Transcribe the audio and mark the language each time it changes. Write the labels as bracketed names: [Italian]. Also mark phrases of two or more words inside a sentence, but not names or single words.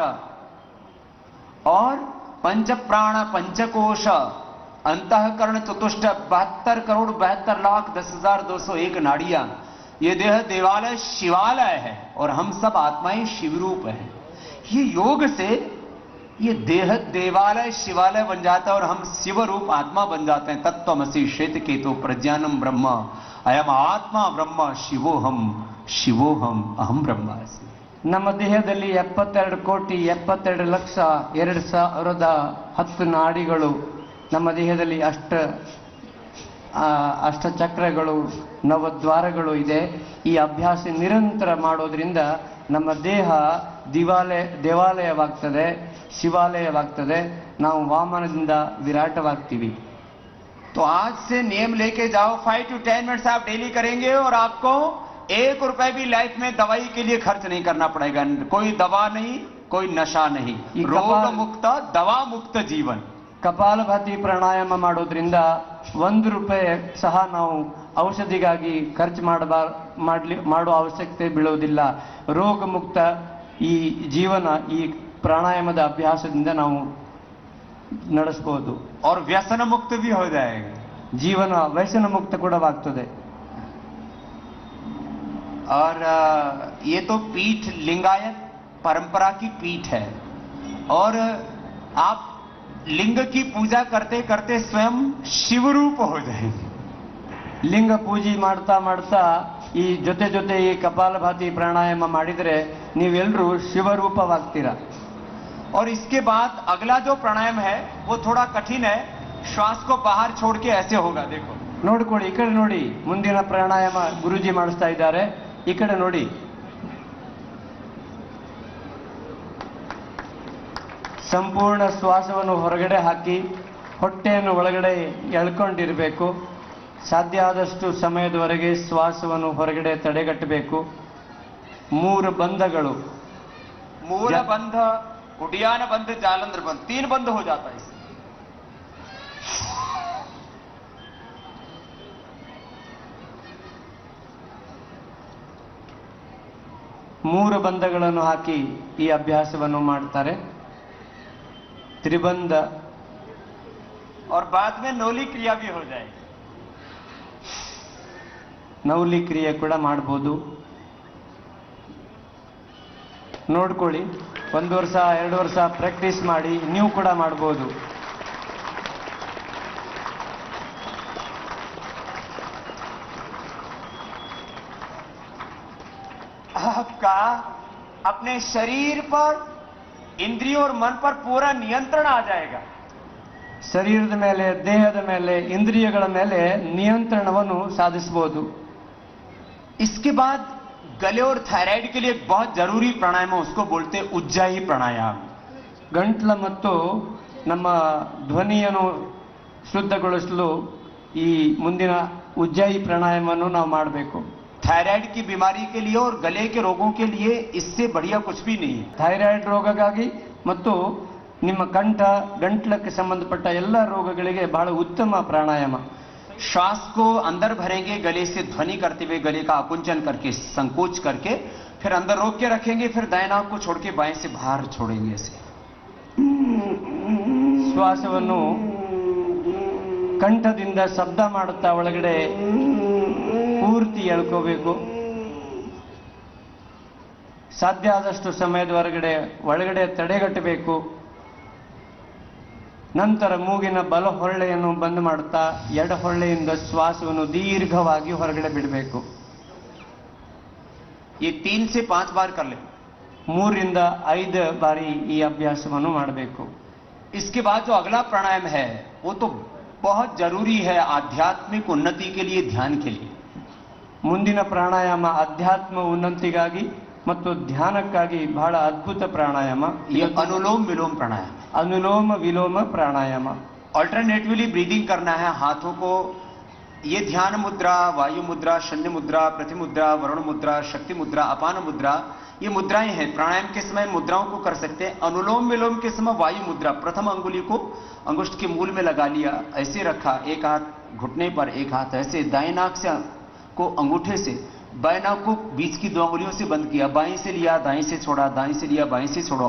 [Hindi] और पंच प्राण पंचकोश, अंतःकरण चतुष्ट, 72 करोड़ 72 लाख 10,201 नाड़ियां. ये देह देवालय शिवालय है और हम सब आत्माएं शिवरूप है. ये योग से ये देह देवालय शिवालय बन जाता है और हम शिवरूप आत्मा बन जाते हैं. [Sanskrit] तत्त्वमसि श्वेत केतु प्रज्ञानम ब्रह्म अयम आत्मा ब्रह्म शिवोहम अहम ब्रह्मास्मि. [Kannada] ನಮ್ಮ ದೇಹದಲ್ಲಿ 72 ಕೋಟಿ 72 ಲಕ್ಷ 2,010 ನಾಡಿಗಳು ನಮ್ಮ ದೇಹದಲ್ಲಿ ಅಷ್ಟ ಚಕ್ರಗಳು, ನವದ್ವಾರಗಳು ಇದೆ. ಈ ಅಭ್ಯಾಸ ನಿರಂತರ ಮಾಡೋದ್ರಿಂದ ನಮ್ಮ ದೇಹ ದೇವಾಲಯವಾಗ್ತದೆ, ಶಿವಾಲಯವಾಗ್ತದೆ. ನಾವು ವಾಮನದಿಂದ ವಿರಾಟವಾಗ್ತೀವಿ. [Hindi] तो आज से नियम लेके जाओ, 5 to 10 मिनट्स आप डेली करेंगे और आपको 1 रुपए भी लाइफ में दवाई के लिए खर्च नहीं करना पड़ेगा. कोई दवा नहीं, कोई नशा नहीं, रोग मुक्त दवा मुक्त जीवन. [Kannada] ಕಪಾಲಭಾತಿ ಪ್ರಾಣಾಯಾಮ ಮಾಡೋದ್ರಿಂದ 1 ರೂಪಾಯಿ ಸಹ ನಾವು ಔಷಧಿಗಾಗಿ ಖರ್ಚು ಮಾಡುವ ಅವಶ್ಯಕತೆ ಬೀಳೋದಿಲ್ಲ. ರೋಗ ಮುಕ್ತ ಈ ಜೀವನ ಈ ಪ್ರಾಣಾಯಾಮದ ಅಭ್ಯಾಸದಿಂದ ನಾವು ನಡೆಸಬಹುದು. [Hindi] और व्यसन मुक्त भी हो जाएगा. [Kannada] ಜೀವನ ವ್ಯಸನ ಮುಕ್ತ ಕೂಡ ಆಗ್ತದೆ. [Hindi] और ये तो पीठ लिंगायत परंपरा की पीठ है और आप लिंग की पूजा करते करते स्वयं शिव रूप हो जाएंगे. [Kannada] ಲಿಂಗ ಪೂಜೆ ಮಾಡ್ತಾ ಮಾಡ್ತಾ ಈ ಜೊತೆ ಈ ಕಪಾಲಭಾತಿ ಪ್ರಾಣಾಯಾಮ ಮಾಡಿದ್ರೆ ನೀವೆಲ್ಲರೂ ಶಿವರೂಪವಾಗ್ತೀರಾ. [Hindi] और इसके बाद अगला जो प्राणायाम है वो थोड़ा कठिन है. श्वास को बाहर छोड़ के ऐसे होगा. देखो [Kannada] ನೋಡ್ಕೊಳ್ಳಿ, ಈ ಕಡೆ ನೋಡಿ. ಮುಂದಿನ ಪ್ರಾಣಾಯಾಮ ಗುರುಜಿ ಮಾಡಿಸ್ತಾ ಇದ್ದಾರೆ. ಈ ಕಡೆ ನೋಡಿ. ಸಂಪೂರ್ಣ ಶ್ವಾಸವನ್ನು ಹೊರಗಡೆ ಹಾಕಿ ಹೊಟ್ಟೆಯನ್ನು ಒಳಗಡೆ ಎಳ್ಕೊಂಡಿರಬೇಕು. ಸಾಧ್ಯ ಆದಷ್ಟು ಸಮಯದವರೆಗೆ ಶ್ವಾಸವನ್ನು ಹೊರಗಡೆ ತಡೆಗಟ್ಟಬೇಕು. 3 ಬಂಧಗಳು, [Hindi] मूल बंध, उड्डयन बंध, जालंधर बंध, 3 बंध हो जाता है. [Kannada] 3 ಬಂಧಗಳನ್ನು ಹಾಕಿ ಈ ಅಭ್ಯಾಸವನ್ನು ಮಾಡ್ತಾರೆ. [Hindi] त्रिबंध और बाद में नौली क्रिया भी हो जाएगी. [Kannada] ನೌಲಿ ಕ್ರಿಯೆ ಕೂಡ ಮಾಡಬಹುದು. ನೋಡ್ಕೊಳ್ಳಿ, 1 ವರ್ಷ 2 ವರ್ಷ ಪ್ರಾಕ್ಟೀಸ್ ಮಾಡಿ ನೀವು ಕೂಡ ಮಾಡಬಹುದು. [Hindi] आपका अपने शरीर पर, इंद्रियों और मन पर पूरा नियंत्रण आ जाएगा. [Kannada] ಶರೀರದ ಮೇಲೆ, ದೇಹದ ಮೇಲೆ, ಇಂದ್ರಿಯಗಳ ಮೇಲೆ ನಿಯಂತ್ರಣವನ್ನು ಸಾಧಿಸಬಹುದು. [Hindi] इसके बाद गले और थायराइड के लिए एक बहुत जरूरी प्राणायाम है, उसको बोलते हैं उज्जाई प्राणायाम. [Kannada] ಗಂಟ್ಲ ಮತ್ತು ನಮ್ಮ ಧ್ವನಿಯನ್ನು ಶುದ್ಧಗೊಳಿಸಲು ಈ ಮುಂದಿನ ಉಜ್ಜಾಯಿ ಪ್ರಾಣಾಯಾಮವನ್ನು ನಾವು ಮಾಡಬೇಕು. [Hindi] थायराइड की बीमारी के लिए और गले के रोगों के लिए इससे बढ़िया कुछ भी नहीं है. [Kannada] ಥೈರಾಯ್ಡ್ ರೋಗಕ್ಕಾಗಿ ಮತ್ತು ನಿಮ್ಮ ಗಂಟ್ಲಕ್ಕೆ ಸಂಬಂಧಪಟ್ಟ ಎಲ್ಲ ರೋಗಗಳಿಗೆ ಬಹಳ ಉತ್ತಮ ಪ್ರಾಣಾಯಾಮ. [Hindi] श्वास को अंदर भरेंगे, गले से ध्वनि करते हुए गले का आकुंचन करके, संकोच करके, फिर अंदर रोक के रखेंगे, फिर दाएं नाक को छोड़ के बाएं से बाहर छोड़ेंगे. ऐसे [Kannada] ಶ್ವಾಸವನ್ನು ಕಂಠದಿಂದ ಶಬ್ದ ಮಾಡುತ್ತಾ ಒಳಗಡೆ ಪೂರ್ತಿ ಎಳ್ಕೋಬೇಕು. ಸಾಧ್ಯ ಆದಷ್ಟು ಸಮಯದ ಒಳಗಡೆ ತಡೆಗಟ್ಟಬೇಕು. ನಂತರ ಮೂಗಿನ ಬಲ ಹೊಳ್ಳೆಯನ್ನು ಬಂದ್ ಮಾಡುತ್ತಾ ಎಡ ಹೊಳ್ಳೆಯಿಂದ ಶ್ವಾಸವನ್ನು ದೀರ್ಘವಾಗಿ ಹೊರಗಡೆ ಬಿಡಬೇಕು. [Hindi] ये 3 से 5 बार कर ले. [Kannada] 3 ರಿಂದ 5 ಬಾರಿ ಈ ಅಭ್ಯಾಸವನ್ನು ಮಾಡಬೇಕು. [Hindi] इसके बाद जो अगला प्राणायाम है वो तो बहुत जरूरी है आध्यात्मिक उन्नति के लिए, ध्यान के लिए. [Kannada] ಮುಂದಿನ ಪ್ರಾಣಾಯಾಮ ಅಧ್ಯಾತ್ಮ ಉನ್ನತಿಗಾಗಿ ಮತ್ತು ಧ್ಯಾನಕ್ಕಾಗಿ ಬಹಳ ಅದ್ಭುತ ಪ್ರಾಣಾಯಾಮ. [Hindi] ये अनुलोम विलोम प्राणायाम. [Kannada] ಅನುಲೋಮ ವಿಲೋಮ ಪ್ರಾಣಾಯಾಮ. [English] alternatively breathing [Hindi] करना है. हाथों को, ये ध्यान मुद्रा, वायु मुद्रा, शून्य मुद्रा, पृथ्वी मुद्रा, वरुण मुद्रा, शक्ति मुद्रा, अपान मुद्रा, ये मुद्राएं हैं. प्राणायाम के समय मुद्राओं को कर सकते हैं. अनुलोम विलोम के समय वायु मुद्रा, प्रथम अंगुली को अंगुष्ठ के मूल में लगा लिया, ऐसे रखा, एक हाथ घुटने पर, एक हाथ ऐसे, दाएं नाक से को अंगूठे से बाएं नाक को बीच की 2 अंगुलियों से बंद किया, बाएं से लिया, दाएं से छोड़ा, दाएं से लिया, बाएं से छोड़ा.